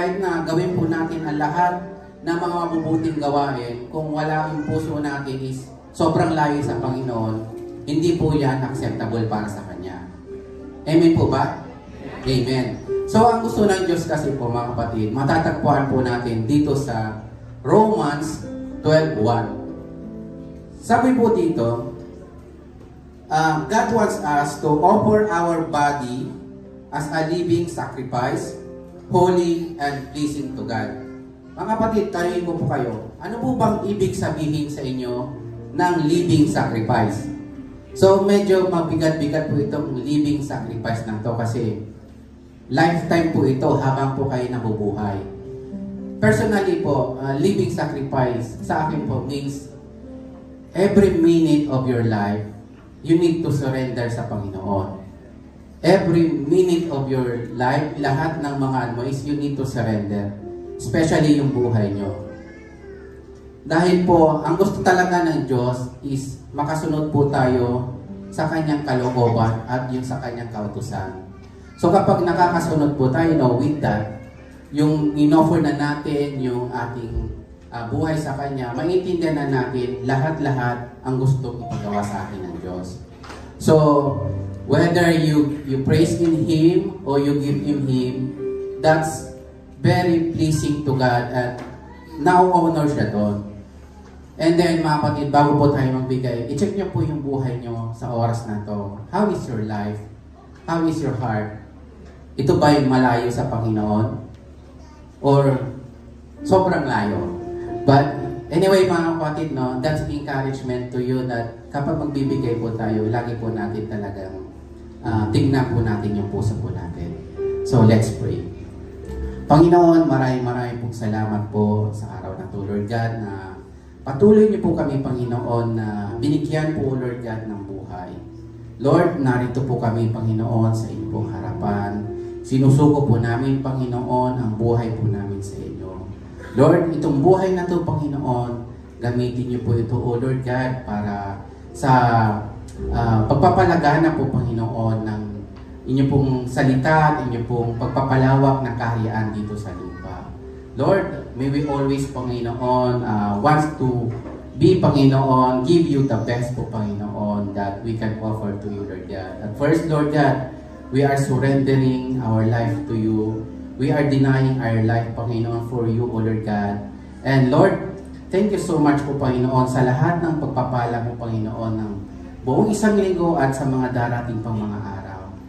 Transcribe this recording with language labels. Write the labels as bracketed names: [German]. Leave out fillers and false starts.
[Filipino] Kahit na gawin po natin ang lahat ng mga mabubuting gawain, kung wala yung puso natin is sobrang layo sa Panginoon, hindi po yan acceptable para sa Kanya. Amen po ba? Amen. So ang gusto ng Diyos kasi po mga kapatid, matatagpuan po natin dito sa Romans 12:1. Sabi po dito, [English] God wants us to offer our body as a living sacrifice, holy and pleasing to God. [Filipino] Mga kapatid, tanungin ko po kayo, ano po bang ibig sabihin sa inyo ng living sacrifice? So medyo mabigat-bigat po itong living sacrifice na to kasi lifetime po ito habang po kayo nabubuhay. [English] Personally po, living sacrifice [Filipino] sa akin po [English] means every minute of your life you need to surrender sa Panginoon. Every minute of your life, [Filipino] lahat ng mga ano [English] is you need to surrender. [Filipino] Especially yung buhay nyo. Dahil po, ang gusto talaga ng Diyos is makasunod po tayo sa Kanyang kalooban at yung sa Kanyang kautusan. So kapag nakakasunod po tayo, no, [English] with that, [Filipino] yung in-offer na natin, yung ating buhay sa Kanya, maintindihan na natin lahat-lahat ang gustong ipagawa sa akin ng Diyos. [English] So, whether you praise in Him or you give Him, that's very pleasing to God [Filipino] at now-honor siya doon. And then, mga kapatid, bago po tayo magbigay, i-check niyo po yung buhay niyo sa oras na to. [English] How is your life? How is your heart? [Filipino] Ito ba yung malayo sa Panginoon? Or sobrang layo? [English] But anyway [Filipino] mga kapatid, no, [English] that's encouragement to you that [Filipino] kapag magbibigay po tayo, lagi po natin talagang tingnan po natin yung puso po natin. [English] So let's pray. [Filipino] Panginoon, maraming pong salamat po sa araw na to, Lord God, na patuloy niyo po kami, Panginoon, na binigyan po, Lord God, ng buhay. Lord, narito po kami, Panginoon, sa inyong pong harapan. Sinusuko po namin, Panginoon, ang buhay po namin sa inyo. Lord, itong buhay na ito, Panginoon, gamitin niyo po ito, O Lord God, para sa pagpapalagana po, Panginoon, ng inyong pong salita, inyong pong pagpapalawak ng kaharian dito sa lupa. [English] Lord, may we always, Panginoon, wants to be, Panginoon, give you the best po, Panginoon, that we can offer to you, Lord God. At first, Lord God, we are surrendering our life to you. We are denying our life, Panginoon, for you, O Lord God. [Filipino] And Lord, thank you so much po, Panginoon, sa lahat ng pagpapala mo, Panginoon, ng buong isang linggo at sa mga darating pang mga araw.